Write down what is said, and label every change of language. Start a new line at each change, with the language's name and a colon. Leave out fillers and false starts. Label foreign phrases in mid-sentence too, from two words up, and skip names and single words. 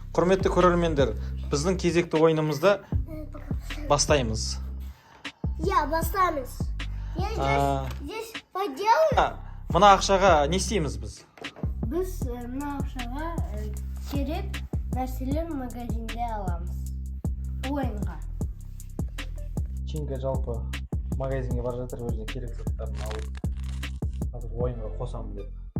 Kazakh: Құрметті көрермендер, біздің кезекті ойынымызды бастаймыз. Я бастаймыз.
Russian: Я здесь поделаю.
Kazakh: Мына ақшаға не істейміз біз? Біз мына ақшаға керек нәрселер магазинде аламыз. Ойынға. Чинга жалпы магазинге бара жатыр, өзіне керек заттарын алып, қазір ойынға қосамын деп.